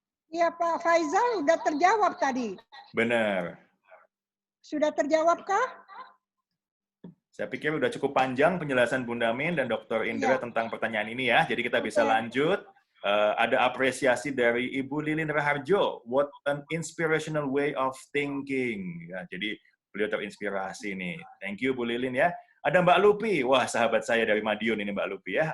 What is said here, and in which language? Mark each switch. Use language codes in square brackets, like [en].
[id] Iya, Pak Faisal udah terjawab tadi. Benar. Sudah terjawabkah? Saya pikir udah cukup panjang penjelasan Bunda Min dan Dr. Indra tentang pertanyaan ini ya. Jadi kita bisa lanjut. Ada apresiasi dari Ibu Lilin Raharjo. [en] What an inspirational way of thinking. [id] Ya, jadi beliau terinspirasi nih. [en] Thank you [id] Bu Lilin ya. Ada Mbak Lupi. Wah, sahabat saya dari Madiun ini Mbak Lupi ya.